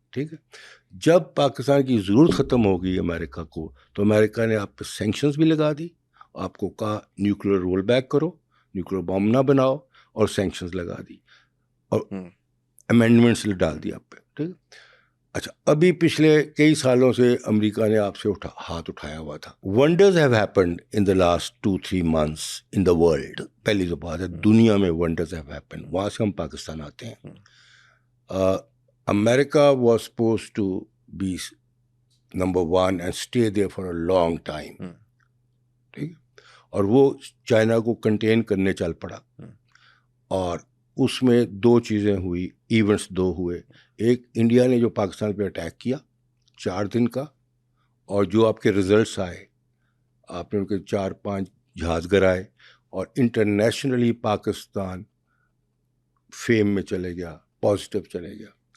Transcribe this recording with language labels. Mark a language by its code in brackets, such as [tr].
[ur] ٹھیک ہے, جب پاکستان کی ضرورت ختم ہو گئی امریکہ کو تو امریکہ نے آپ پہ سینکشنز بھی لگا دی, آپ کو کہا نیوکلیر رول بیک کرو, نیوکلیر بم نہ بناؤ, اور سینکشنز لگا دی اور امینڈمنٹس ڈال دی آپ پہ. ٹھیک ہے, اچھا ابھی پچھلے کئی سالوں سے امریکہ نے آپ سے ہاتھ اٹھایا ہوا تھا. [en] Wonders have happened in the last 2-3 months in the world. [ur] پہلی جو بات ہے دنیا میں [en] wonders have happened, [ur] وہاں سے ہم پاکستان آتے ہیں. [en] America was supposed to be number 1 and stay there for a long time. [ur] ٹھیک ہے, اور وہ چائنا کو کنٹین کرنے چل پڑا, اور اس میں 2 چیزیں ہوئی, ایونٹس 2 ہوئے. ایک انڈیا نے جو پاکستان پہ اٹیک کیا 4 دن کا, اور جو آپ کے ریزلٹس آئے, آپ نے ان کے 4-5 جہاز گرائے اور انٹرنیشنلی پاکستان فیم میں چلے گیا, پازیٹیو چلے گیا.